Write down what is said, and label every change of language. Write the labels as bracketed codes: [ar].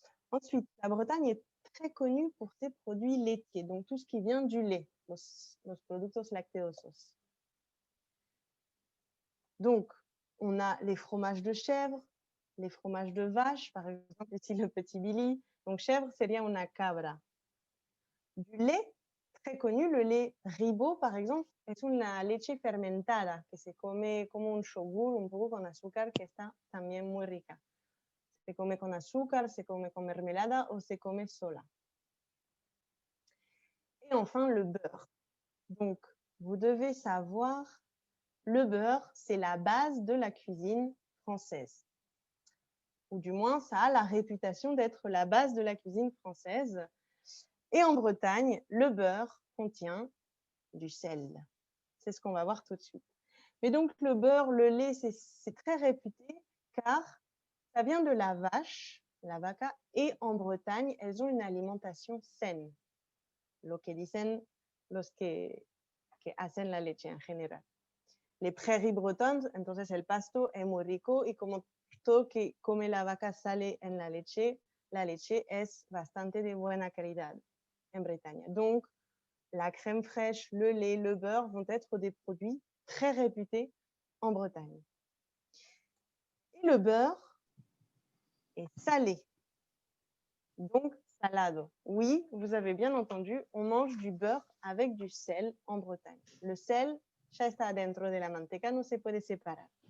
[fr] Ensuite, la Bretagne est très connue pour ses produits laitiers, donc tout ce qui vient du lait, [es] los productos lacteosos. [fr] Donc, on a les fromages de chèvre, les fromages de vache, par exemple ici le petit Billy. [es] Donc, chèvre sería una cabra. [fr] Du lait, très connu, le lait Ribot, par exemple, [es] es una leche fermentada que se come como un yogur, un poco con azúcar, que está también muy rica. Se come con azúcar, se come con mermelada o se come sola. [fr] Et enfin, le beurre. Donc, vous devez savoir, le beurre, c'est la base de la cuisine française. Ou du moins, ça a la réputation d'être la base de la cuisine française. Et en Bretagne, le beurre contient du sel. C'est ce qu'on va voir tout de suite. Mais donc, le beurre, le lait, c'est très réputé car ça vient de la vache, la vaca, et en Bretagne, elles ont une alimentation saine. [es] Lo que dicen los que hacen la leche en general. [fr] Les prairies bretonnes, [es] entonces el pasto es muy rico y como todo que come la vaca sale en la leche es bastante de buena calidad en Bretagne. [fr] Donc, la crème fraîche, le lait, le beurre vont être des produits très réputés en Bretagne. Et le beurre est salé, donc salado. Oui, vous avez bien entendu, on mange du beurre avec du sel en Bretagne. [es] Le sel, ya está dentro de la manteca, no se puede separar.